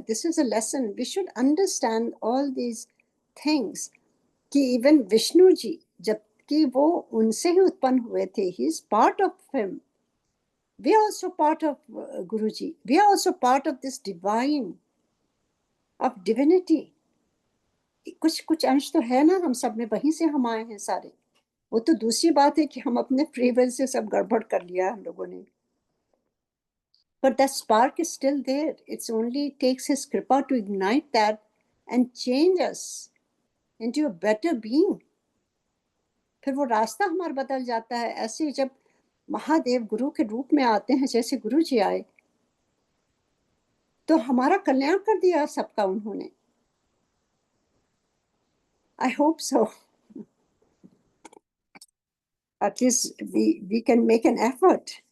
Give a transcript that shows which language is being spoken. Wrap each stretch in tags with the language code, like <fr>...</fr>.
<en>this is a lesson, we should understand all these things, कि even Vishnu ji,</en> <hi>जबकि वो उनसे ही उत्पन्न हुए थे,</hi> <en>He is part of him, we are also part of Guruji, we are also part of this divine, of divinity।</en> <hi>कुछ कुछ अंश तो है ना हम सब में, वहीं से हम आए हैं सारे। वो तो दूसरी बात है कि हम अपने फ्री विल से सब गड़बड़ कर लिया हम लोगों ने।</hi> <en>But that spark is still there. It's only takes his kripa to ignite that and change us into a better being।</en> <hi>फिर वो रास्ता हमारा बदल जाता है। ऐसे जब महादेव गुरु के रूप में आते हैं, जैसे गुरु जी आए, तो हमारा कल्याण कर दिया सबका उन्होंने।</hi> <en>I hope so, at least we can make an effort.</en>